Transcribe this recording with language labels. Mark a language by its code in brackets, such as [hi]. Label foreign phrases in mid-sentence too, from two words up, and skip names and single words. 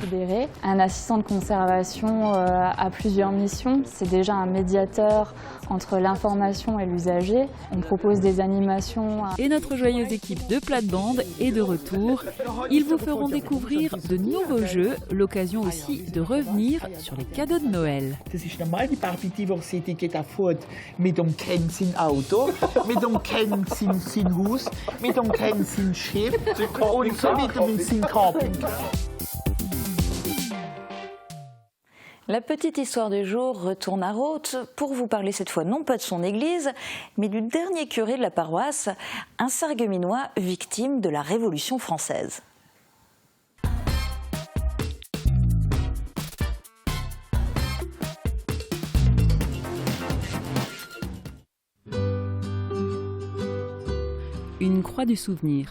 [fr] Un assistant de conservation a plusieurs missions. C'est déjà un médiateur entre l'information et l'usager. On propose des animations. Et notre joyeuse équipe de plate-bande est de retour. Ils vous feront découvrir de nouveaux jeux, l'occasion aussi de revenir sur les cadeaux de Noël. [de] Das ist normal, die Barbie-Diversity geht auch fort mit dem Ken sein Auto, mit dem Ken sein Haus, mit dem Ken sein Schiff und so weiter mit sein Camping. [fr] La petite histoire du jour retourne à Rothes pour vous parler cette fois non pas de son église, mais du dernier curé de la paroisse, un Sarregueminois victime de la Révolution française. Une croix du souvenir.